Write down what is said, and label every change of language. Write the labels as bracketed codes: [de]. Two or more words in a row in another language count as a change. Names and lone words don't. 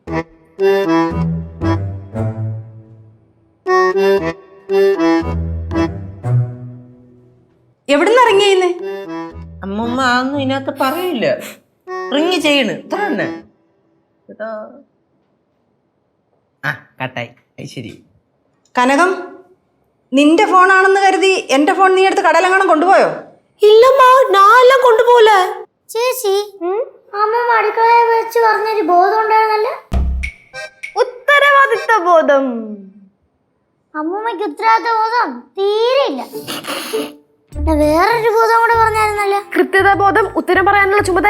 [ml] എവിടുന്ന് ഇറങ്ങിയെന്ന്? അമ്മമ്മ അതൊന്നും ഇതിനകത്ത് പറയില്ല. റിങ് ചെയ്യണ് ഇത്ര തന്നെ. കട്ടായി. ശരി. കനകം, നിന്റെ ഫോണാണെന്ന് കരുതി എന്റെ ഫോൺ നീ എടുത്ത് കടലങ്ങാണം കൊണ്ടുപോയോ? [ta] இல்லம்மா நான் எல்லாம் கொண்டு போல. [ml] ചേച്ചി അമ്മ അടുക്കളയിൽ വെച്ച് പറഞ്ഞൊരു ബോധം ഉണ്ടായിരുന്നല്ലോ. ഉത്തരവാദിത്ത ബോധം. അമ്മൂമ്മയ്ക്ക് ഉത്തരവാദിത്ത ബോധം തീരെയില്ല. പിന്നെ വേറൊരു ബോധം കൂടെ പറഞ്ഞായിരുന്നല്ലോ. കൃത്യത ബോധം, ഉത്തരം പറയാനുള്ള ചുമതല.